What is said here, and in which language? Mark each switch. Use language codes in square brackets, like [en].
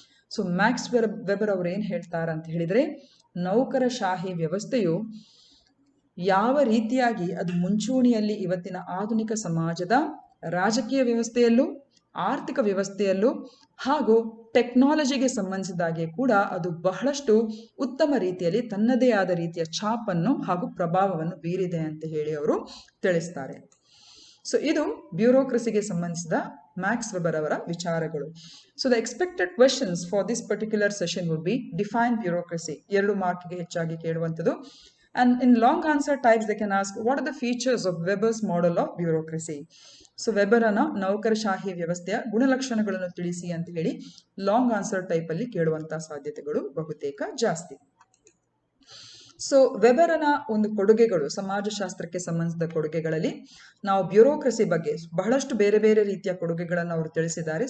[kn] So Max weber ಅವರು ಏನು ಹೇಳ್ತಾರೆ ಅಂತ ಹೇಳಿದರೆ, ನೌಕರಶಾಹಿ ವ್ಯವಸ್ಥೆಯು ಯಾವ ರೀತಿಯಾಗಿ ಅದು ಮುಂಚೂಣಿಯಲ್ಲಿ ಇವತ್ತಿನ ಆಧುನಿಕ ಸಮಾಜದ ರಾಜಕೀಯ ವ್ಯವಸ್ಥೆಯಲ್ಲೂ ಆರ್ಥಿಕ ವ್ಯವಸ್ಥೆಯಲ್ಲೂ ಹಾಗೂ ಟೆಕ್ನಾಲಜಿಗೆ ಸಂಬಂಧಿಸಿದಾಗೆ ಕೂಡ ಅದು ಬಹಳಷ್ಟು ಉತ್ತಮ ರೀತಿಯಲ್ಲಿ ತನ್ನದೇ ಆದ ರೀತಿಯ ಛಾಪನ್ನು ಹಾಗೂ ಪ್ರಭಾವವನ್ನು ಬೀರಿದೆ ಅಂತ ಹೇಳಿ ಅವರು ತಿಳಿಸ್ತಾರೆ. ಸೊ ಇದು ಬ್ಯೂರೋಕ್ರಸಿಗೆ ಸಂಬಂಧಿಸಿದ ಮ್ಯಾಕ್ಸ್ ವೆಬರ್ ಅವರ ವಿಚಾರಗಳು. [en] so the expected questions for this particular session would be define bureaucracy, 2 [kn] ಮಾರ್ಕ್ಗೆ ಹೆಚ್ಚಾಗಿ ಕೇಳುವಂಥದ್ದು. [en] And in long answer types they can ask what are the features of Weber's model of bureaucracy. [kn] So ವೆಬರನ ನೌಕರಶಾಹಿ ವ್ಯವಸ್ಥೆಯ ಗುಣಲಕ್ಷಣಗಳನ್ನು ತಿಳಿಸಿ ಅಂತ ಹೇಳಿ long answer type ಅಲ್ಲಿ ಕೇಳುವಂತಹ ಸಾಧ್ಯತೆಗಳು ಬಹುತೇಕ ಜಾಸ್ತಿ. ಸೊ ವೆಬರನ ಒಂದು ಕೊಡುಗೆಗಳು, ಸಮಾಜಶಾಸ್ತ್ರಕ್ಕೆ ಸಂಬಂಧಿಸಿದ ಕೊಡುಗೆಗಳಲ್ಲಿ ನಾವು ಬ್ಯೂರೋಕ್ರಸಿ ಬಗ್ಗೆ ಬಹಳಷ್ಟು ಬೇರೆ ಬೇರೆ ರೀತಿಯ ಕೊಡುಗೆಗಳನ್ನು ಅವರು ತಿಳಿಸಿದ್ದಾರೆ.